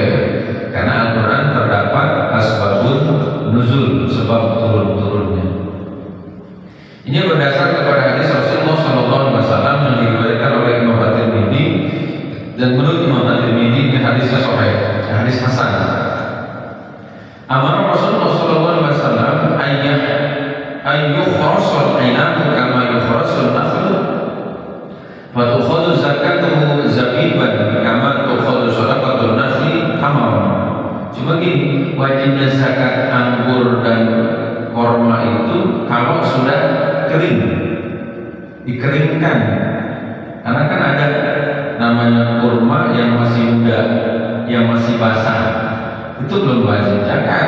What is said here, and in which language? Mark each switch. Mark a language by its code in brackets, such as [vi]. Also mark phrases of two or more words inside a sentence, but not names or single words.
[id] Karena Al-Quran terdapat [ar] أسباب النزول, [id] sebab turun-turunnya. Ini berdasar kepada hadis Rasulullah SAW yang diriwayatkan oleh Imam At-Tirmidzi, dan menurut Imam At-Tirmidzi ini hadisnya sahih, hadis hasan. [ar] أمر رسول الله ﷺ أن يخرص العنب كما يخرص النخل فتؤخذ زكاته زبيبا كما تؤخذ صدقة النخل تمرا. [id] Cuma gini, wajibnya zakat anggur dan korma itu kalau sudah kering, dikeringkan. Karena kan ada namanya kurma yang masih muda, yang masih basah, itu belum wajib zakat.